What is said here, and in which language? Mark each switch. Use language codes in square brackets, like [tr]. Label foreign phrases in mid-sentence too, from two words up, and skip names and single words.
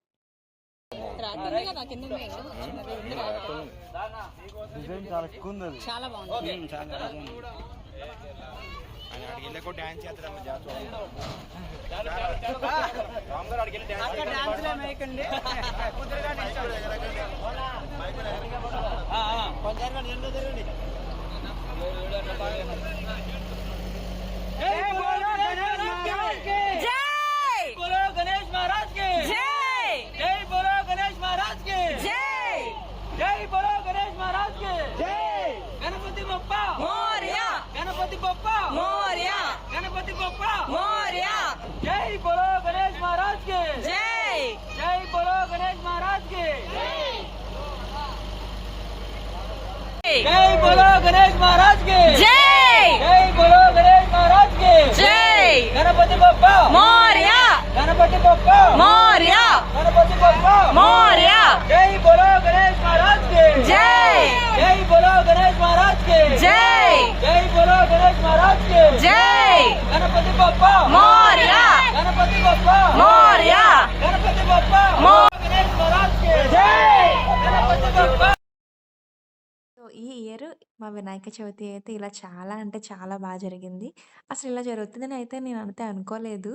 [te] ఆయన అడిగి వెళ్ళకో డాన్స్ చేస్తాడమ్మ జాతర అక్కడ డాన్స్లు ఏమి వేయకండి. కుదురుగా నిల్చోండి. [hi] जय बोलो गणेश महाराज की जय. जय बोलो गणेश महाराज की जय. जय बोलो गणेश महाराज की जय. [mr] गणपति बाप्पा मोरया. गणपति बाप्पा मोरया. गणपति बाप्पा मोरया. [hi] जय बोलो गणेश महाराज की जय. जय बोलो गणेश महाराज की जय. जय बोलो गणेश महाराज की जय. जय बोलो गणेश महाराज की जय. [mr] गणपति बाप्पा मोरया. गणपति बाप्पा मोरया. गणपति बाप्पा मोरया. [hi] जय बोलो गणेश महाराज की जय. जय बोलो गणेश महाराज की जय. जय बोलो गणेश महाराज की जय. [mr] गणपति बाप्पा मोरया. गणपति बाप्पा मोरया. गणपति बाप्पा [hi] गणेश महाराज की जय. [mr] गणपति बाप्पा. [te] సో, ఈ ఇయర్ మా వినాయక చవితి అయితే ఇలా చాలా అంటే చాలా జరిగింది. అసలు ఇలా జరుగుతుందని అయితే నేనైతే అనుకోలేదు.